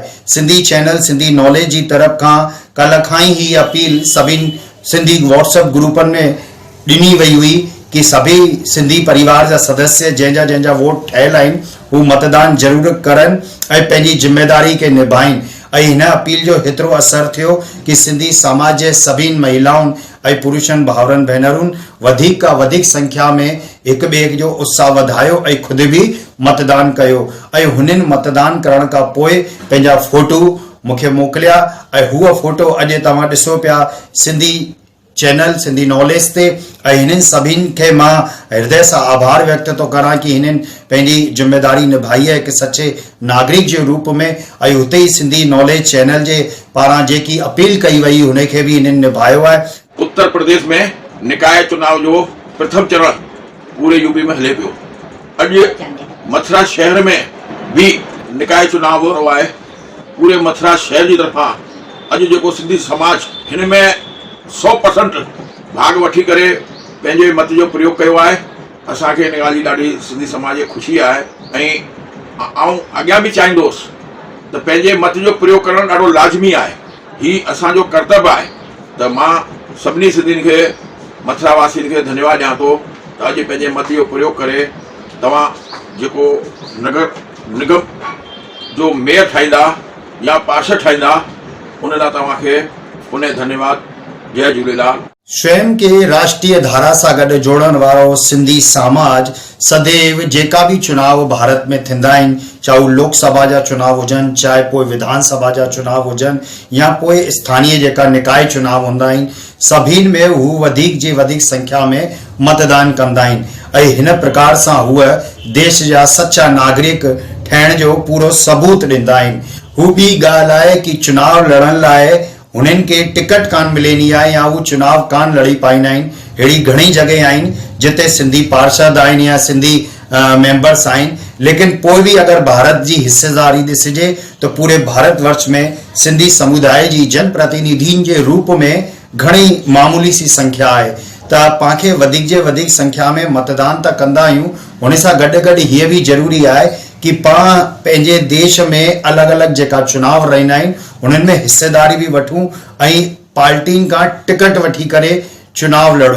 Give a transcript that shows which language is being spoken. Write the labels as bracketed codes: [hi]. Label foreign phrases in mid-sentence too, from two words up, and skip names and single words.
[sd] सिंधी चैनल सिंधी नॉलेज जी तरफ़ खां कल खां ही अपील सभिनी सिंधी व्हाट्सएप ग्रुपनि में ॾिनी वई हुई कि सभी सिंधी परिवार जा सदस्य जंहिंजा वोट ठहियल आहिनि हू मतदान ज़रूर करनि ऐं पंहिंजी जिम्मेदारी खे निभाइनि। ऐं हिन अपील जो हेतिरो असर थियो कि सिंधी समाज जे सभिनी महिलाउनि ऐं पुरुषनि भाउरनि भेनरुनि वधिक का वधिक संख्या में हिक ॿिए जो उत्साह वधायो ऐं खुद भी मतदान कयो ऐं हुननि मतदान करण खां पोइ पंहिंजा फोटो मूंखे मोकिलिया ऐं हूअ फोटो अॼु तव्हां ॾिसो पिया सिंधी चैनल सिंधी नॉलेज ते। ऐं हिननि सभिनी खे मां हृदय सां आभार व्यक्त थो करां कि हिननि पंहिंजी जिम्मेदारी निभाई [hi] है एक सच्चे नागरिक [sd] जे रूप में। ऐं हुते ही सिंधी नॉलेज चैनल जे पारां जेकी अपील कई वई हुन खे भी हिननि निभायो है। उत्तर प्रदेश में निकाय चुनाव जो प्रथम चरण पूरे यूपी में हले पियो। अॼु मथुरा शहर में भी निकाय चुनाव [hi] हो रहा है। पूरे मथुरा शहर की तरफा [sd] अॼु जेको सिंधी समाज हिन में 100% भाग वठी करे पंहिंजे मत जो प्रयोग कयो आहे। असांखे हिन ॻाल्हि जी ॾाढी सिंधी समाज खे ख़ुशी आहे ऐं आउं अॻियां बि चाहींदुसि त पंहिंजे मत जो प्रयोग करणु ॾाढो लाज़मी आहे। ही असांजो कर्तव्य आहे। त मां सभिनी सिंधियुनि खे मथुरा वासियुनि खे धन्यवाद ॾियां थो त अॼु पंहिंजे मत जो प्रयोग करे तव्हां जेको नगर निगम जो मेयर ठाहींदा या पार्षद ठाहींदा उन लाइ तव्हांखे पुनः धन्यवाद। जय झूलेलाल। स्वयं के राष्ट्रीय धारा सां गॾु जोड़न वारो सिंधी समाज सदैव जेका भी चुनाव भारत में थिंदा आहिनि, चाहे लोकसभा जा चुनाव हुजनि, चाहे पोइ विधानसभा जा चुनाव हुजनि या पोइ स्थानीय जेका निकाय चुनाव हूंदा आहिनि, सभिनी में हू वधिक जी वधिक संख्या में मतदान कंदा आहिनि ऐं हिन प्रकार सां हूअ देश जा सच्चा नागरिक ठहिण जो पूरो सबूत ॾींदा आहिनि। हू ॿी ॻाल्हि आहे कि चुनाव लड़ण लाइ उन्हनि के टिकट कान मिलनी है या वो चुनाव कान लड़ी पाईंदा आहिनि। अहिड़ी घणी जगह आहिनि जिते सिंधी पार्षद आहिनि या सिंधी मेंबर्स आहिनि, लेकिन पोइ भी अगर भारत जी हिस्सेदारी ॾिसिजे तो पूरे भारतवर्ष में सिंधी समुदाय जी जनप्रतिनिधियुनि जे रूप में घणी मामूली सी संख्या है। त पांखे वधिक जे वधिक संख्या में मतदान त कंदा आहियूं, हुन सां गॾु गॾु हीअ भी ज़रूरी आहे कि पाण पंहिंजे देश में अलग अलग जेका चुनाव रहंदा आहिनि उन्हनि में हिस्सेदारी भी वठूं ऐं पार्टियुनि खां टिकट वठी करे चुनाव लड़ूं।